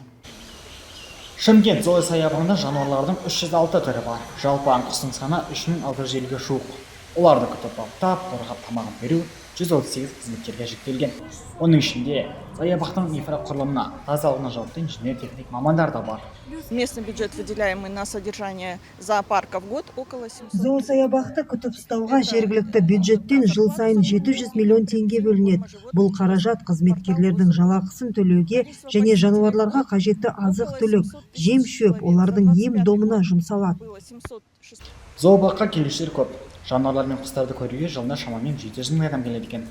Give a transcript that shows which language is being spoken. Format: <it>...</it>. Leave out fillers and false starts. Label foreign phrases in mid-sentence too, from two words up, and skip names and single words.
<kk>Шымкент зоо саябағында жануарлардың 306 түрі бар. Жалпы аңқұстың саны 3650-ге жуық. Оларды күтіп баптап, қорғап тамағын беру 138 қызметкерге жүктелген. Оның ішінде саябақтың инфрақұрылымына, тазалығына жауапты инженер-техник мамандар да бар.</kk> <ru>Местный бюджет, выделяемый на содержание зоопарка в год, около 700.</ru> <kk>Зоо саябақты күтіп ұстауға жергілікті бюджеттен жыл сайын 700 миллион теңге бөлінеді. Бұл қаражат қызметкерлердің жалақысын төлеуге және жануарларға қажетті азық-түлік, жем-шөп, олардың ем-домына жұмсалады. Зообаққа келушілер көп. Жануарлар мен құстарды көруге жылына шамамен 700 мың адам келеді екен.</kk>